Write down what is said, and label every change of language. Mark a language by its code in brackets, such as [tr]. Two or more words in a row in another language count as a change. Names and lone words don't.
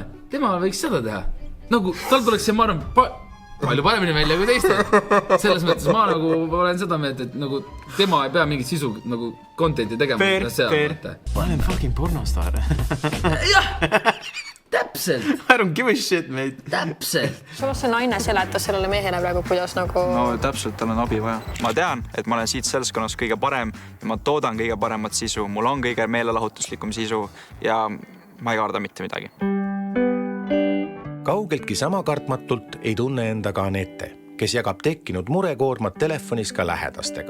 [et] Tema võiks seda teha. Nagu tal tuleks see, ma arvan, palju paremini välja kui teiste. Selles mõttes ma nagu olen seda meelt, et nagu tema ei pea mingit sisu nagu contenti tegema. Fair. Ma olen [en] fucking pornostar. [et] Jah, täpselt. [en] I don't give a shit, mate. [et] Täpselt. Samas see naine seletas sellele mehele praegu, kuidas nagu... No täpselt, tal on abi vaja. Ma tean, et ma olen siit seltskonnas kõige parem ja ma toodan kõige paremat sisu. Mul on kõige meelelahutuslikum sisu ja ma ei karda mitte midagi. Kaugeltki sama kartmatult ei tunne enda ka Anette, kes jagab tekkinud murekoormat telefonis ka lähedastega.